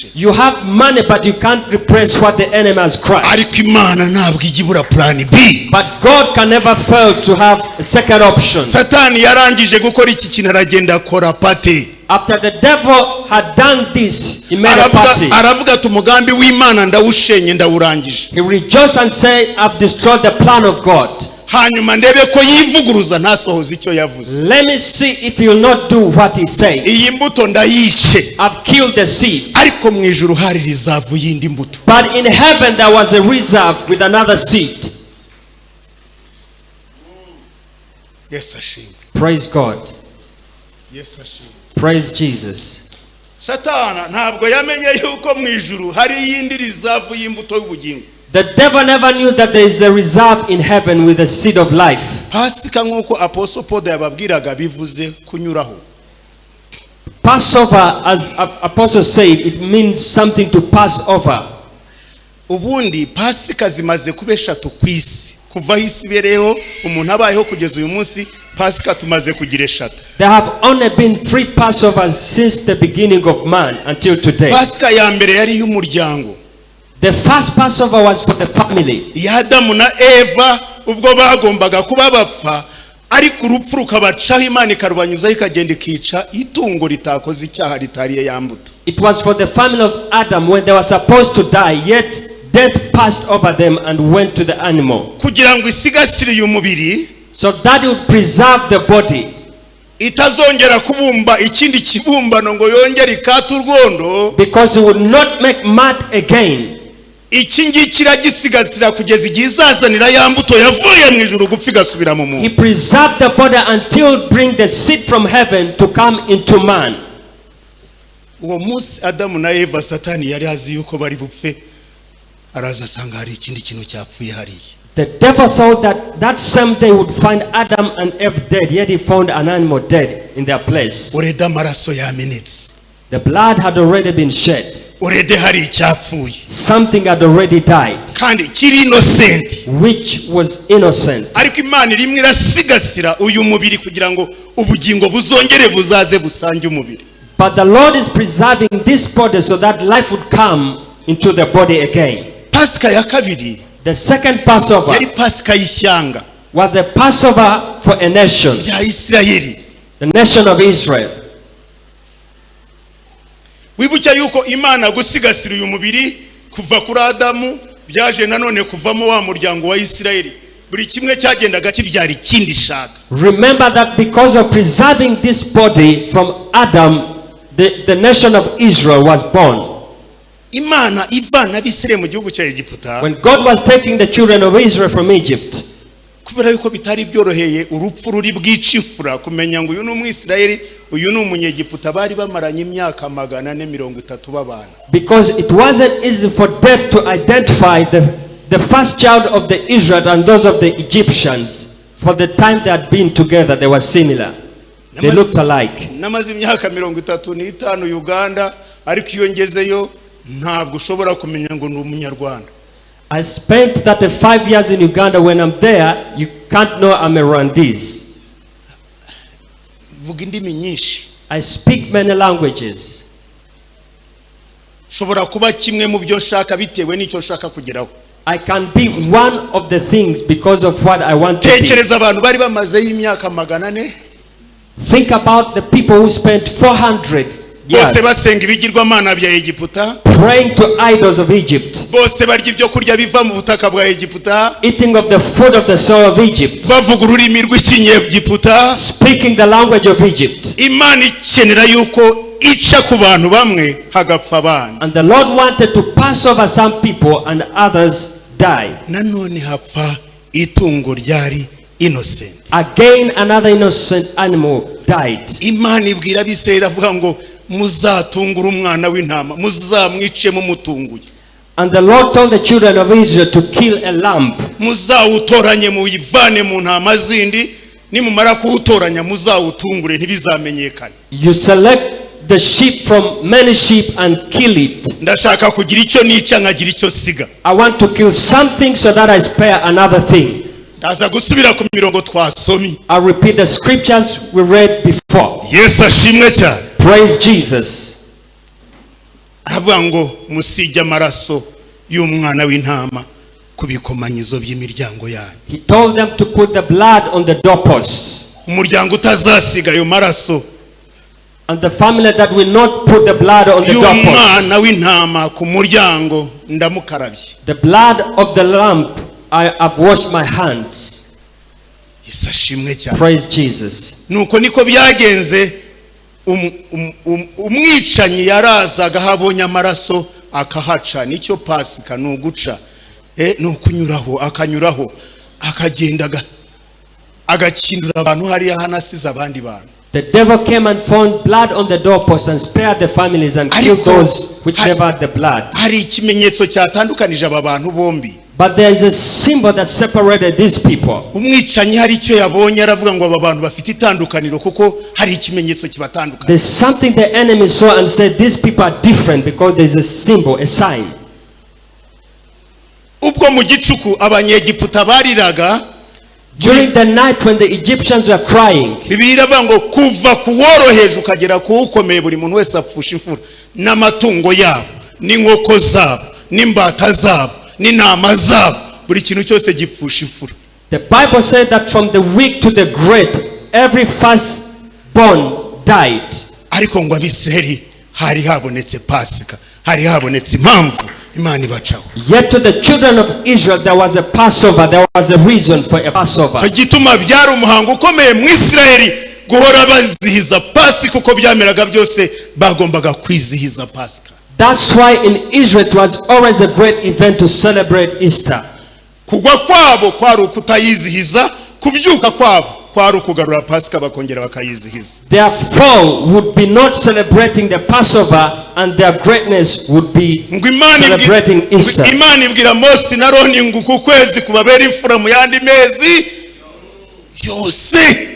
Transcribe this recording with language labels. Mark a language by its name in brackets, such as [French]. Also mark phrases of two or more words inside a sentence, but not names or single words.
[English] You have money but you can't replace what the enemy has crushed. [Kinyarwanda] Ariko Imana ntabwo igibura [English] plan B. But God can never fail to have a second option. [Kinyarwanda] Satani yarangije gukora iki kintu aragenda akora pate. [English] After the devil had done this, he made a party. [Kinyarwanda] Aravuga ati umugambi w'Imana ndawushenye ndawurangije. [English] He rejoiced and said, I've destroyed the plan of God. [Kinyarwanda] Hanyuma ndebe ko yivuguruza ntasohoza icyo yavuze. [English] Let me see if he will not do what he said. [Kinyarwanda] Iyi mbuto ndayishe. [English] I've killed the seed. [Kinyarwanda] Ariko mu ijuru hari rizavu y'indi mbuto. [English] But in heaven there was a reserve with another seed. [Kinyarwanda] Yes, ashimwe. [English] Praise God. [Kinyarwanda] Yes, ashimwe. [English] Praise Jesus. [Kinyarwanda] Satana ntabwo yamenye yuko mu ijuru hari yindi rizavu y'imbuto y'ubugingo. [English] The devil never knew that there is a reserve in heaven with a seed of life. [Kinyarwanda] Pasika nk'uko Apostle Paul yababwiraga bivuze kunyuraho. [English] Passover, as Apostle said, it means something to pass over. [Kinyarwanda] Ubundi Pasika zimaze kuba eshatu ku isi. Kuva isi ibereyeho umuntu abayeho kugeza uyu munsi Pasika tumaze kugira eshatu. [English] There have only been 3 Passovers since the beginning of man until today. [Kinyarwanda] Pasika ya mbere yari y'umuryango. [English] The first Passover was for the family. [Kinyarwanda] Ya Adamu na Eva ubwo bagombaga kuba bapfa ariko urupfu rukabacaho Imana ikarubanyuzaho ikagenda ikica itungo ritakoze icyaha ritariye ya mbuto. [English] It was for the family of Adam when they were supposed to die, yet death passed over them and went to the animal. [Kinyarwanda] Kugira ngo isigasire uyu mubiri, [English] so that it would preserve the body. [Kinyarwanda] Itazongera kubumba ikindi kibumbano ngo yongere ikata urwondo. [English] Because it would not make mud again. [Kinyarwanda] Iki ngiki iragisigasira kugeza igihe izazanira ya mbuto yavuye mu ijuru gupfa igasubira mu muntu. [English] He preserved the body until bring the seed from heaven to come into man. [Kinyarwanda] Uwo munsi Adamu na Eva Satani yari azi yuko bari bupfe, araza asanga hari ikindi kintu cyapfuye hariya. [English] The devil thought that that same day would find Adam and Eve dead, yet he found an animal dead in their place. [Kinyarwanda] Ureda amaraso yamenetse. [English] The blood had already been shed. [Kinyarwanda] Urede hari icyapfuye. [English] Something had already died. [Kinyarwanda] Kandi kiri innocent. [English] Which was innocent. [Kinyarwanda] Ariko Imana rimwe irasigasira uyu mubiri kugira ngo ubugingo buzongere buzaze busange umubiri. [English] But the Lord is preserving this body so that life would come into the body again. [Kinyarwanda] Pasika ya kabiri, [English] the second Passover, [Kinyarwanda] yari Pasika y'ishyanga, [English] was a Passover for a nation, [Kinyarwanda] ya Isirayeli, [English] the nation of Israel. [Kinyarwanda] Wibuke yuko Imana gusigasira uyu mubiri kuva kuri Adamu byaje nanone kuvamo wa muryango wa Isirayeli. Buri kimwe cyagendaga kibyara ikindi shaka. [English] Remember that because of preserving this body from Adam, the nation of Israel was born. [Kinyarwanda] Imana ivana Abisirayeli mu gihugu cya Egiputa. [English] When God was taking the children of Israel from Egypt, [Kinyarwanda] kubera yuko bitari byoroheye urupfu ruri bwica imfura kumenya ngo uyu ni Umwisirayeli uyu ni Umunyegiputa, bari bamaranye imyaka 430 babana. [English] Because it wasn't easy for death to identify the first child of the Israel and those of the Egyptians. For the time they had been together, they were similar. They looked alike. [Kinyarwanda] Namaze imyaka 35 Uganda, ariko iyo ngezeyo ntabwo ushobora kumenya ngo ni Umunyarwanda. [English] I spent 35 years in Uganda. When I'm there, you can't know I'm a Rwandese. [Kinyarwanda] Vuga indimi nyinshi. [English] I speak many languages. [Kinyarwanda] Shobora kuba kimwe mu byo nshaka bitewe n'icyo nshaka kugeraho. [English] I can be one of the things because of what I want to be. [Kinyarwanda] Tekereza abantu bari bamaze y'imyaka 400. [English] Think about the people who spent 400 [Kinyarwanda] bose basenga ibigirwamana bya Egiputa, [English] praying to idols of Egypt, [Kinyarwanda] bose barya ibyo kurya biva mu butaka bwa Egiputa, [English] eating of the food of the soil of Egypt, [Kinyarwanda] bavuga ururimi rw'Ikinyegiputa, [English] speaking the language of Egypt. [Kinyarwanda] Imana ikenera yuko ica ku bantu bamwe hagapfa abandi. [English] And the Lord wanted to pass over some people and others die. [Kinyarwanda] Nanone hapfa itungo ryari innocent. [English] Again another innocent animal died. [Kinyarwanda] Imana ibwira Abisirayeli avuga ngo muzatungura umwana w'intama, muzamwice mumutunguye. [English] And the Lord told the children of Israel to kill a lamb. [Kinyarwanda] Muzawutoranye muyivane mu ntama zindi, nimumara kuwutoranya muzawutungure ntibizamenyekane. [English] You select the sheep from many sheep and kill it. [Kinyarwanda] Ndashaka kugira icyo nica nkagira icyo siga. [English] I want to kill something so that I spare another thing. [Kinyarwanda] Ndaza gusubira ku mirongo twasomi. [English] I'll repeat the scriptures we read before. [Kinyarwanda] Yesu ashimwe cyane. [English] Praise Jesus. [Kinyarwanda] Avuga ngo musijya amaraso y'umwana w'intama ku bikomanyizo by'imiryango yanyu. [English] He told them to put the blood on the doorposts. [Kinyarwanda] Umuryango utazasiga ayo maraso, [English] and the family that will not put the blood on the doorposts. [Kinyarwanda] Y'umwana w'intama ku muryango ndamukarabye. [English] The blood of the lamb, I have washed my hands. [Kinyarwanda] Yesu ashimwe cyane. [English] Praise Jesus. [Kinyarwanda] Nuko niko byagenze. Umwicanyi yarazaga habonye amaraso akahaca. Nicyo Pasika nuguca, nukunyuraho akanyuraho akagendaga agakindura abantu hariya hanasize abandi bantu. [English] The devil came and found blood on the doorpost and spared the families and killed those which never had the blood. [Kinyarwanda] Hari ikimenyetso cyatandukanije aba bantu bombi. [English] But there is a symbol that separated these people. [Kinyarwanda] Umwicanyi hari icyo yabonye aravuga ngo aba bantu bafite itandukaniro kuko hari ikimenyetso kibatandukanya. [English] There's something the enemy saw and said these people are different because there's a symbol, a sign. [Kinyarwanda] Ubwo mu gicuku abanyegiputa bariraga, [English] during the night when the Egyptians were crying, [Kinyarwanda] Bibiliya iravuga ngo kuva kuworoheje ukagera kuwukomeye buri muntu wese apfusha imfura n'amatungo yabo n'inkoko zabo n'imbata zabo n'intama zabo, buri kintu cyose gipfusha imfura. [English] The Bible said that from the weak to the great, every firstborn died. [Kinyarwanda] Ariko ngo Abisirayeli hari habonetse Pasika, hari habonetse impamvu Imana ibacaho. [English] Yet to the children of Israel there was a Passover, there was a reason for a Passover. [Kinyarwanda] Cyo gituma byari umuhango ukomeye mu Isirayeli guhora bazihiza Pasika uko byameraga byose bagombaga kwizihiza Pasika. [English] That's why in Israel it was always a great event to celebrate Easter. [Kinyarwanda] Kugwa kwabo kwari ukutayizihiza, kubyuka kwabo kwari ukugarura Pasika bakongera bakayizihiza. [English] Their fall would be not celebrating the Passover and their greatness would be celebrating Easter. [Kinyarwanda] Imana ibwira Mose na Aroni ngo ku kwezi kubabera imfura mu yandi mezi yose.